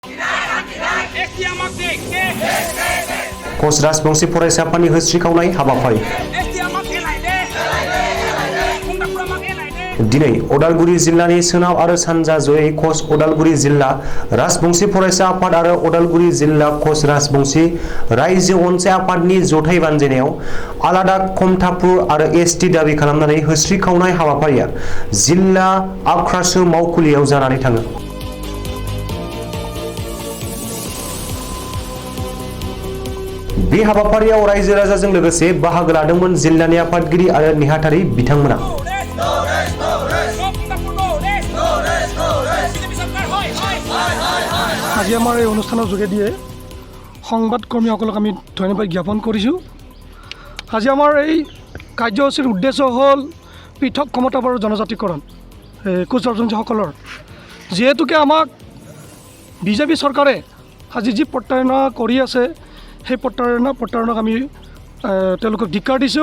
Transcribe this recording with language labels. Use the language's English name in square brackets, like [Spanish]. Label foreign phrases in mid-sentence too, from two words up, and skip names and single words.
[Bodo] कच राजबंशी फरायसा आफादनि होस्रिखावनाय हाबाफारि दिनै उदालगुरि जिल्लानि सोनाब आरो सानजा जयै कच उदालगुरि जिल्ला राजबंशी फरायसा आफाद आरो उदालगुरि जिल्ला कच राजबंशी रायजो अनसाय आफादनि जथाय बानजायनायाव आलादा खमथापुर आरो एसटि दाबि खालामनानै होस्रिखावनाय हाबाफारिया जिल्ला आख्रासो मावखुलियाव जानानै थाङो। बे हाबाफारियाव रायजो राजाजों लोगोसे बाहागो लादोंमोन जिल्लानि आफादगिरि आरो नेहाथारि बिथांमोना। [Assamese] আজি আমাৰ এই অনুষ্ঠানৰ যোগেদিয়ে সংবাদকৰ্মীসকলক আমি ধন্যবাদ জ্ঞাপন কৰিছোঁ। আজি আমাৰ এই কাৰ্যসূচীৰ উদ্দেশ্য হ'ল পৃথক ক্ষমতাপৰ জনজাতিকৰণ কোচ ৰাজবংশীসকলৰ, যিহেতুকে আমাক বিজেপি চৰকাৰে আজি যি প্ৰতাৰণা কৰি আছে সেই প্ৰতাৰণাক আমি তেওঁলোকক ধিক্কাৰ দিছোঁ।